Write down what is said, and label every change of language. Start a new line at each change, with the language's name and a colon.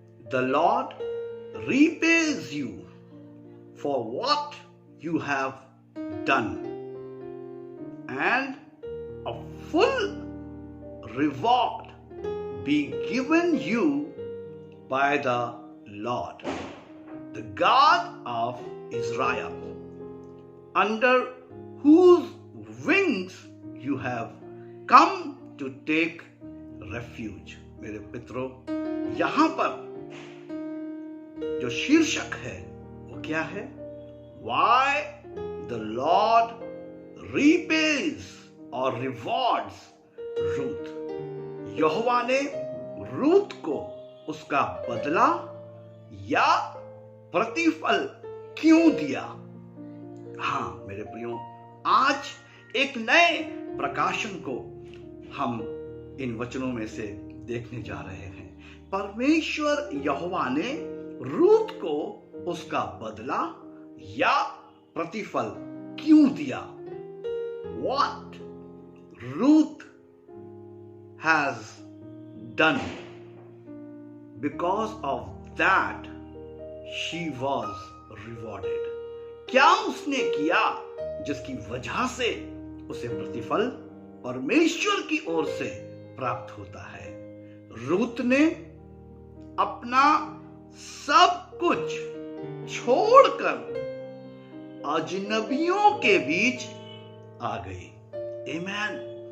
English: The Lord repays you for what you have done, and a full reward be given you by the Lord, the God of Israel, under whose wings you have come to take refuge।
Hindi: मेरे मित्रों, यहां पर जो शीर्षक है वो क्या है?
English: Why the Lord repays और rewards Ruth.
Hindi: यहोवा ने रूथ को उसका बदला या प्रतिफल क्यों दिया? हाँ मेरे प्रियो, आज एक नए प्रकाशन को हम इन वचनों में से देखने जा रहे हैं। परमेश्वर यहोवा ने रूथ को उसका बदला या प्रतिफल क्यों दिया?
English: What Ruth has done, because of that she was rewarded।
Hindi: क्या उसने किया जिसकी वजह से उसे प्रतिफल परमेश्वर की ओर से प्राप्त होता है? रूथ ने अपना सब कुछ छोड़कर अजनबियों के बीच आ गई। आमीन।